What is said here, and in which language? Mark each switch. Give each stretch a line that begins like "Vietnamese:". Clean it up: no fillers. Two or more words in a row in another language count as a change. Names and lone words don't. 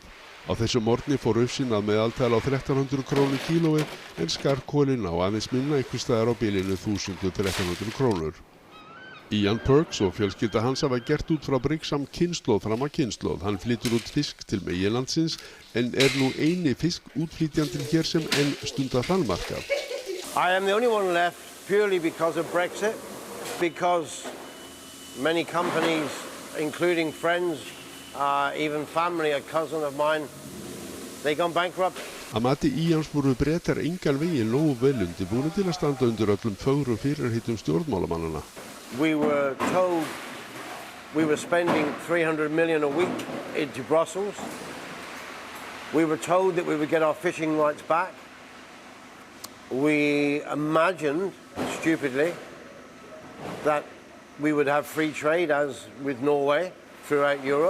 Icelandic: Á þessu morgni fór ufsinn að meðaltala á 1300 krónur kílóið en skarkolinn á aðeins minna einhvers staðar á bilinu 1000 til 1300 krónur. Ian Perks og fjölskylda hans hafa gert út frá Brixham kynslóð fram að kynslóð. Hann flytur út fisk til meginlandsins en nú eini fiskútflytjandinn hér sem enn stundar þalmarkað.
English: I am the only one left purely because of Brexit, because many companies, including friends, even family, a cousin of mine, they gone bankrupt.
Icelandic: Að mati Ians voru Bretar engan veginn nógu vel undirbúnir til að standa undir öllum fögrum fyrirheitum stjórnmálamannanna.
English: We were told we were spending 300 million a week into Brussels. We were told that we would get our fishing rights back. We imagined, stupidly, that we would have free trade as with Norway throughout Europe.